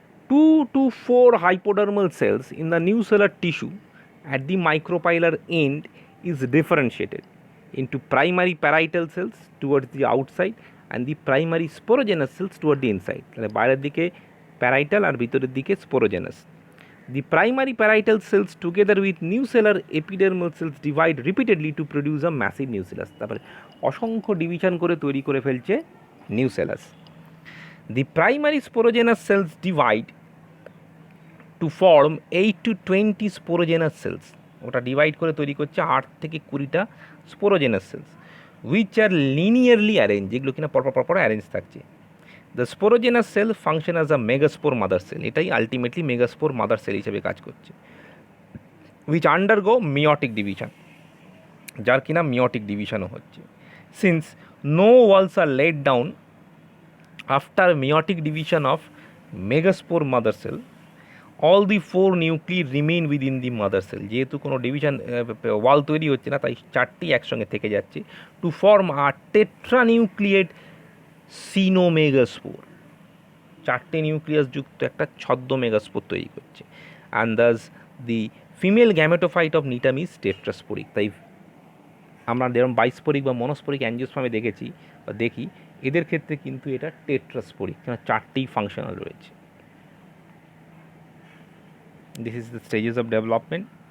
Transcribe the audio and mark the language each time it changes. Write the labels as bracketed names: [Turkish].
[English] 2 to 4 hypodermal cells in the nucellar tissue at the micropylar end is differentiated into primary parietal cells towards the outside and the primary sporogenous cells toward the inside. [Bangla] তাহলে বাইরের দিকে parietal আর ভিতরের দিকে sporogenous. [English] The primary parietal cells together with nucellar epidermal cells divide repeatedly to produce a massive nucellus. [Bangla] তারপরে অসংখ্য division করে তৈরি করে ফেলছে nucellus. [English] The primary sporogenous cells divide to form 8 to 20 sporogenous cells. [Bangla] ওটা ডিভাইড করে তৈরি করছে 8 থেকে 20টা sporogenous sales, [English] which are linearly arranged, [Bangla] যেগুলো কিনা পরপর অ্যারেঞ্জ থাকছে। [English] The sporogenous cell function as a megaspore mother cell. [Bangla] এটাই আলটিমেটলি মেগাস্পোর মাদার সেল হিসেবে কাজ করছে। [English] which undergo meiotic division, [Bangla] যার কিনা মিওটিক ডিভিশনও হচ্ছে। [English] Since no walls are laid down after meiotic division of megaspore mother cell, all the 4 nuclei remain within the mother cell. [Bangla] যেহেতু কোনো division ওয়াল তৈরি হচ্ছে না, তাই 4টি একসঙ্গে থেকে যাচ্ছে, [English] To form a tetranucleate coenomegaspore. [Bangla] 4টে নিউক্লিয়াস যুক্ত একটা ছদ্ম মেগাস্পোর তৈরি করছে। [English] And thus the female gametophyte of Gnetum is tetrasporic. [Bangla] তাই আমরা যেরকম বাইস্পোরিক বা মনোস্পোরিক অ্যাঞ্জিওস্পার্মে দেখেছি বা দেখি, এদের ক্ষেত্রে কিন্তু এটা টেট্রাস্পোরিক, কারণ 4টেই ফাংশনাল রয়েছে। [English] This is the stages of development.